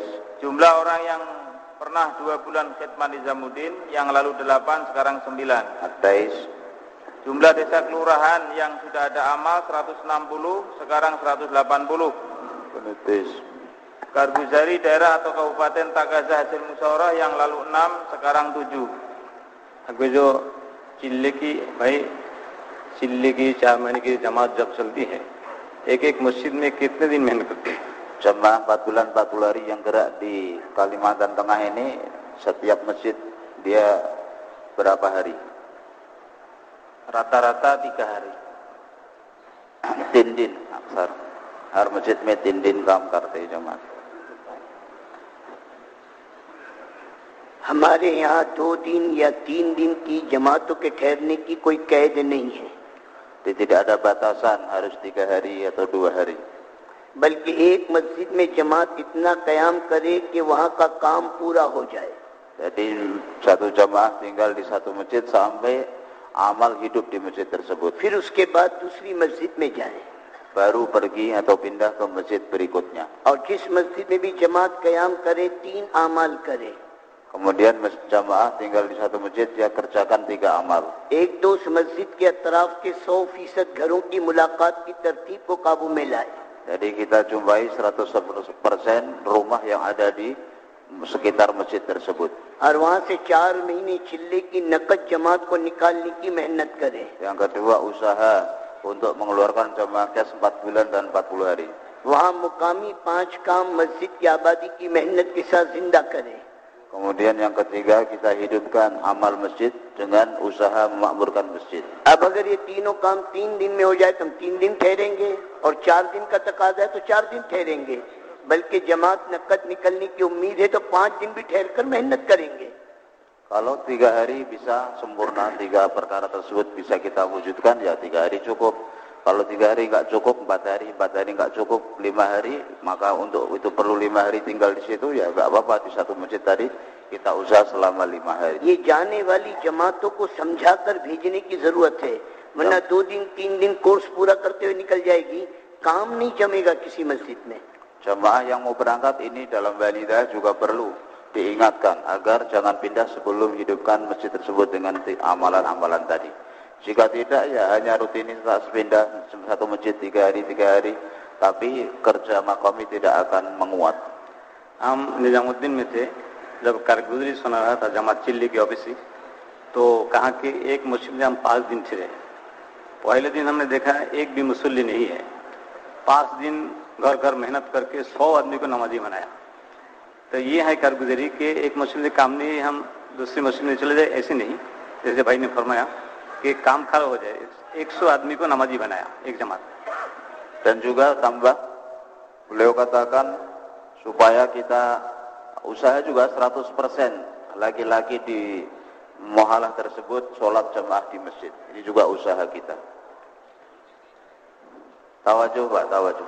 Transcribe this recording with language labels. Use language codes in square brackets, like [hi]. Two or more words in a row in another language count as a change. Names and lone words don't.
[id] Jumlah orang yang pernah 2 bulan khidmat Nizamuddin yang lalu 8, sekarang 9. Atais Jumlah desa kelurahan yang sudah ada amal 160, sekarang 180. Penutis Karguzari daerah atau kabupaten Tagaza hasil musyawarah yang lalu 6, sekarang 7. [hi] अगवे जो चिल्ले की 4 महीने की जमात जब चलती है, एक एक मस्जिद में कितने दिन मेहनत करते हैं? [id] jamaah 4 bulan 40 hari yang gerak di Kalimantan Tengah ini, setiap masjid dia berapa hari? Rata-rata 3 hari. [hi] 3 दिन अक्सर हर मस्जिद में 3 दिन काम करते हैं जमात. हमारे यहाँ 2 दिन या 3 दिन की जमातों के ठहरने की कोई कैद नहीं है. [id] Tidak ada batasan harus 3 hari atau 2 hari. [hi] बल्कि एक मस्जिद में जमात इतना कयाम करे कि वहाँ का काम पूरा हो जाए. [id] Jadi satu jamaah tinggal di satu masjid sampai amal hidup di masjid tersebut. [hi] फिर उसके बाद दूसरी मस्जिद में जाए. [id] Baru pergi atau pindah ke masjid berikutnya. [hi] और जिस मस्जिद में भी जमात कयाम करे 3 अमाल करे. [id] Kemudian jamaah tinggal di satu masjid, dia kerjakan 3 amal. [hi] एक दो मस्जिद के अतराफ के 100% घरों की मुलाकात की तरतीब को काबू में लाए. [id] Jadi kita jumpai 100% rumah yang ada di sekitar masjid tersebut. [hi] और वहाँ से 4 महीने चिल्ले की नकद जमात को निकालने की मेहनत करे. [id] Yang kedua, usaha untuk mengeluarkan jamaah kes 4 bulan dan 40 hari. [hi] वहाँ मुकामी 5 काम मस्जिद की आबादी की मेहनत के साथ जिंदा करे. [id] Kemudian yang ketiga, kita hidupkan amal masjid dengan usaha memakmurkan masjid. [hi] अब अगर ये तीनों काम 3 दिन में हो जाए तो हम 3 दिन ठहरेंगे, और 4 दिन का तकाजा है तो 4 दिन ठहरेंगे. बल्कि जमात नकद निकलने की उम्मीद है तो 5 दिन भी ठहर कर मेहनत करेंगे. [id] Kalau 3 hari bisa sempurna, 3 perkara tersebut bisa kita wujudkan, ya 3 hari cukup. Kalau 3 hari nggak cukup, 4 hari nggak cukup, 5 hari, maka untuk itu perlu 5 hari tinggal di situ, ya nggak apa-apa, di satu masjid tadi kita usaha selama 5 hari. [hi] ये जाने वाली जमातों को समझाकर भेजने की जरूरत है, वरना 2 दिन 3 दिन कोर्स पूरा करते हुए निकल जाएगी, काम नहीं जमेगा किसी मस्जिद में. [id] Jamaah yang mau berangkat ini dalam walidah juga perlu diingatkan agar jangan pindah sebelum hidupkan masjid tersebut dengan amalan-amalan tadi. Jika tidak, ya hanya rutinitas pindah satu masjid 3 hari, tapi kerja makomi tidak akan menguat. [hi] हम निजामुद्दीन में थे जब कारगुजरी सुना रहा था जमात चिल्ली की ऑफिस से, तो कहा कि एक मस्जिद में हम 5 दिन थे. पहले दिन हमने देखा एक भी मुसल्ली नहीं है. 5 दिन घर घर मेहनत करके 100 आदमी को नमाजी बनाया. तो ये है कारगुजरी के एक मस्जिद में काम नहीं, हम दूसरी मस्जिद में चले जाए, ऐसे नहीं. जैसे भाई ने फरमाया कि काम खड़ा हो जाए, 100 आदमी को नमाजी बनाया एक जमात. [id] Dan juga tambah, beliau katakan supaya kita usaha juga 100% laki-laki di muhalah tersebut sholat jamaah di masjid. Ini juga usaha kita. Tawajuh Pak, tawajuh.